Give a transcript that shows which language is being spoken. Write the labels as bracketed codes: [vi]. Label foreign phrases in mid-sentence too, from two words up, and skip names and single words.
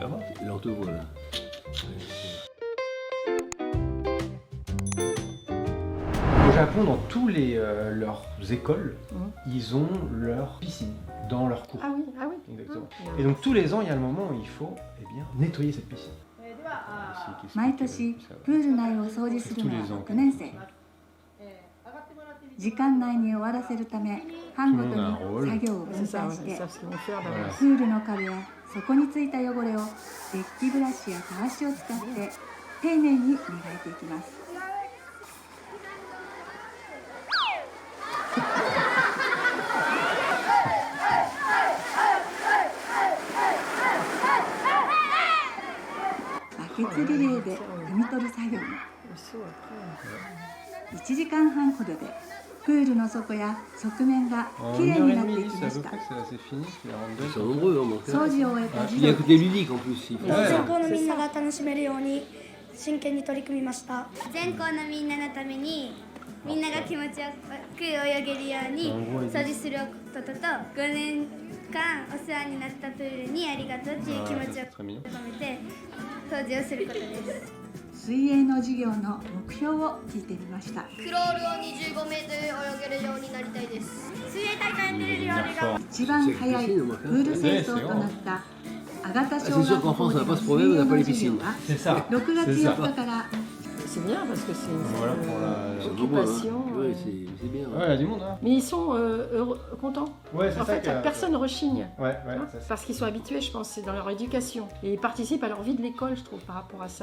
[fr] Là on te voit là. Au Japon, dans tous leurs écoles, ils ont leur piscine dans leur cours. Ah oui, ah oui. Exactement. Et donc tous les ans, il y a le moment où il faut nettoyer cette piscine. [ja] 毎年プール内を掃除するのは6年生。時間内に終わらせるため班ごとに作業を分 [fr] C'est ça, [ja] 担 [fr] ouais, [ja] し [fr] ils [ja] て [fr] savent ce qu'ils vont faire d'abord. [ja] プールの壁やそこについた汚れをデッキブラシやたわしを使って丁寧に磨いていきます。バケツリレーで汲み取る作業も [fr] Saut après. [ja] 1 時間半ほどでプールの底や側面がきれいになっていきました。 [fr] Ils sont nombreux hein, donc. [ja] 掃除を終えた児 [fr] Il y a un [ja] 童 [fr] côté ludique en plus. Il faut- [ja] 全校のみんなが楽しめるように真剣に取り組みました。全校のみんなのためにみんなが気持ちよく泳げるように掃除することと5年間お世話になったプールにありがとうっていう気持ちを込めて掃除をすることです。水泳の授業の目標を聞いてみました。クロールを25メートル泳げるようになりたいです。水泳大会に出れるように頑張り一番早いプール清掃となった阿賀田小 [fr] C'est sûr [ja] 学 [fr] qu'en [ja] 校 [fr] France [ja] で [fr] on n'a [ja] の [fr] pas ce [ja] 水 [fr] problème, on [ja] 泳 [fr] n'a pas [ja] の [fr] les [ja] 授業 [fr] piscines. [ja] は [fr] C'est ça. [ja] 6月 [fr] C'est ça. [ja] 4日から [fr] C'est bien parce que c'est une Voilà pour la- occupation. Ouais, c'est bien. Ouais, il y a du monde, hein. Mais ils sont heureux, contents. Ouais, c'est En ça fait, que- personne ne rechigne. Ouais, Hein, parce qu'ils sont habitués, je pense, c'est dans leur éducation. Et ils participent à leur vie de l'école, je trouve, par rapport à ça.